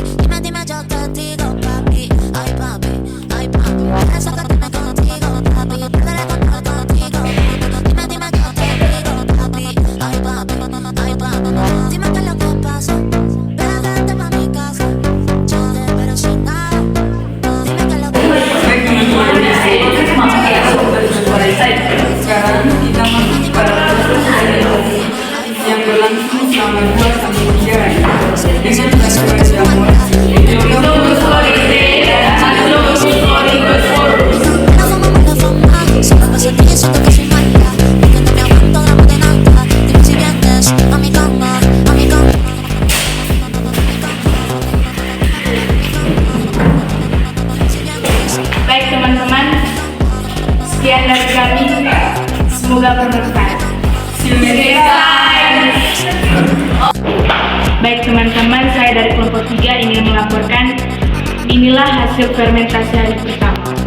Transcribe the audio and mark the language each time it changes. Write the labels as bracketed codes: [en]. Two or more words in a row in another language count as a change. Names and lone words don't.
[es] Dime, yo te digo, papi. Ay, papi, ay, papi. Deja sacarme contigo, papi, perder el control contigo, papi. Dime, yo te digo, papi. Ay, papi, ay, papi. Dime qué es lo que pasa. Ven, vente pa' mi casa. Yo te espero sin nada. Dime qué es lo que pasa. [id] Baik teman-teman, sekarang kita masuk pada proses yang berlangsung selama 2-3 hari dengan campuran jamur, [es] Mala fama, se la pasan diciendo que soy mala, porque no me aguanto drama de nada. Dime si vienes a mi cama, a mi cama. [id] Baik teman-teman, sekian dari kami. Semoga bermanfaat. Baik teman-teman, saya dari kelompok 3 ingin melaporkan inilah hasil fermentasi hari pertama.